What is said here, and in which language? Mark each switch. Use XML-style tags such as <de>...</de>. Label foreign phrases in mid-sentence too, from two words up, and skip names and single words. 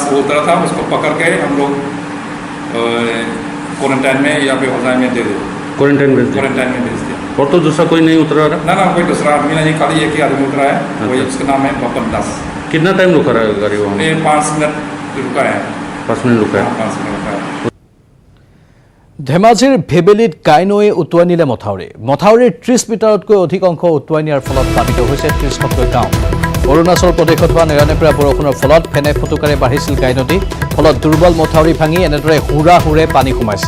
<hi>वो उतरा था, उसको पकड़ के हम लोग क्वारंटाइन में यहाँ पे होजाई में दे दिया। क्वारंटाइन भेज दिया। क्वारंटाइन में भेज दिया। और तो दूसरा कोई नहीं उतरा रहा। ना कोई दूसरा आदमी नहीं, खाली एक ही आदमी उतरा है। वही उसका नाम है बपन दास। कितना टाइम रुका रहा गाड़ी वहाँ? 5 मिनट रुका है। 5 मिनट रुका है। 5 मिनट रुका है।</hi> <as>ধেমাজিৰ ভেবেলিত গাইনৈয়ে উটুৱাই নিলে মথাউৰিৰ 30 মিটাৰতকৈ অধিক অংশ উটুৱাই নিয়াৰ ফলত প্লাবিত হৈছে 30খনকৈ গাঁও। অৰুণাচল প্ৰদেশত হোৱা নেৰানেপেৰা বৰষুণৰ ফলত ফেনে ফুটুকাৰে বাঢ়িছিল গাই নদী। ফলত দুৰ্বল মথাউৰি ভাঙি এনেদৰে হুৰে পানী সোমাইছে।</as>